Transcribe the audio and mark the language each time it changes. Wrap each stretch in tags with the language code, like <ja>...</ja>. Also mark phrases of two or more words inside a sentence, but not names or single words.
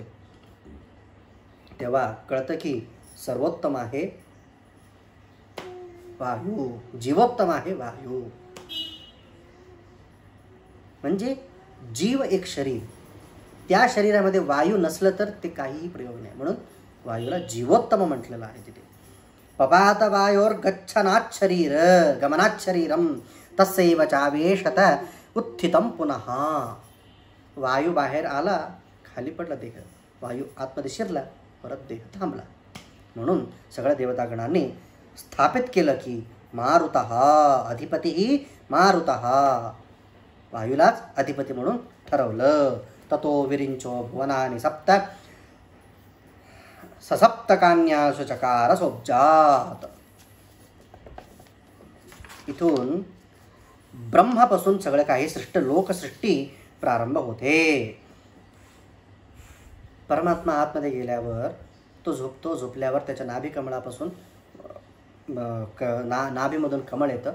<mr>तेव्हा कळतं की सर्वोत्तम आहे वायू, जीवोत्तम आहे वायू. म्हणजे जीव एक शरीर, त्या शरीरामध्ये वायू नसलं तर ते काहीही प्रयोग नाही. म्हणून वायूला जीवोत्तम म्हटलेलं आहे तिथे.</mr> <sa>पपात वायोर गच्छनात् शरीर गमनात् शरीरम तस्यैव चावेशत उत्थितम पुनः.</sa> <mr>वायू बाहेर आला, खाली पडला देह, वायू आतमध्ये शिरला, परत देह थांबला. म्हणून सगळ्या देवतागणांनी स्थापित केलं की</mr> <sa>मारुतः अधिपती मारुतः,</sa> <mr>वायूलाच अधिपती म्हणून ठरवलं.</mr> <sa>ततो विरिंचो भुवनानि सप्त ससप्तकान्यासु चकार सोबजात.</sa> <mr>इथून ब्रह्मापासून सगळं काही लोकसृष्टी प्रारंभ होते. परमात्मा आतमध्ये गेल्यावर तो झोपतो. झोपल्यावर त्याच्या नाभी कमळापासून नाभीमधून कमळ येतं.</mr>